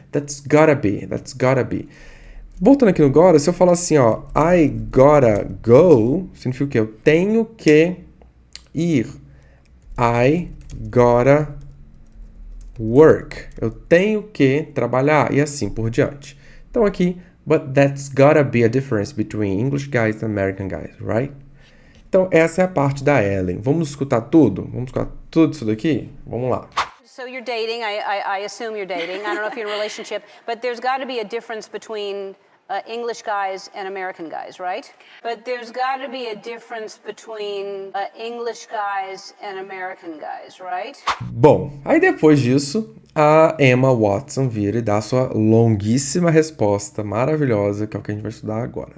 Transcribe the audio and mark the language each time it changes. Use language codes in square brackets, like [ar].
[en] That's gotta be. [pt] Voltando aqui no gotta, se eu falar assim, ó, [en] I gotta go, [pt] significa o quê? Eu tenho que ir. [en] I gotta work. [pt] Eu tenho que trabalhar e assim por diante. Então aqui, [en] but that's gotta be a difference between English guys and American guys, right? [pt] Então essa é a parte da Ellen. Vamos escutar tudo? Vamos escutar tudo isso daqui? Vamos lá. [en] So you're dating, I assume you're dating. I don't know if you're in a relationship, but there's got to be a difference between English guys and American guys, right? But there's got to be a difference between English guys and American guys, right? [pt] Bom, aí depois disso, a Emma Watson vira e dá sua longuíssima resposta maravilhosa, que é o que a gente vai estudar agora.